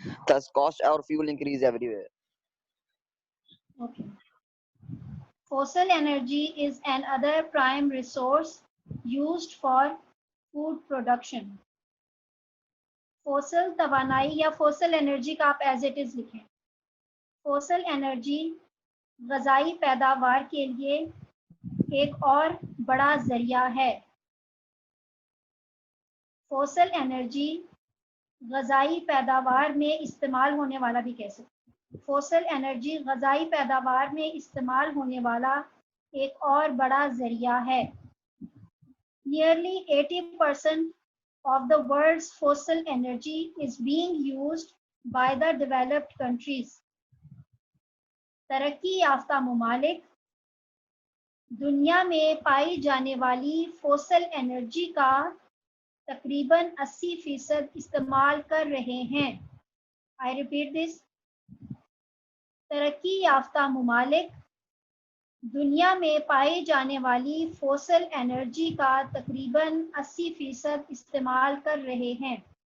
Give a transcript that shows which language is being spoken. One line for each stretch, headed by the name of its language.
English: Thus, cost or fuel increase everywhere. Okay. Fossil energy is another prime resource used for food production.
Hindi: Fossil तवानाई या fossil energy का आप
English: as it is
Hindi: लिखें. Fossil energy ग़ज़ाई पैदावार के लिए एक और बड़ा ज़रिया है. Fossil energy ग़ज़ाई पैदावार में इस्तेमाल होने वाला भी कह सकते हैं. Fossil energy ग़ज़ाई पैदावार में इस्तेमाल होने वाला एक और बड़ा ज़रिया है.
English: Nearly 80% of the world's fossil energy is being used by the developed countries.
Hindi: तरक्की याफ्ता मुमालिक दुनिया में पाई जाने वाली फोसल एनर्जी का तकरीबन 80% इस्तेमाल कर रहे हैं.
English: I repeat this.
Hindi: तरक्की याफ्ता मुमालिक दुनिया में पाई जाने वाली फोसल एनर्जी का तकरीबन 80% इस्तेमाल कर रहे हैं.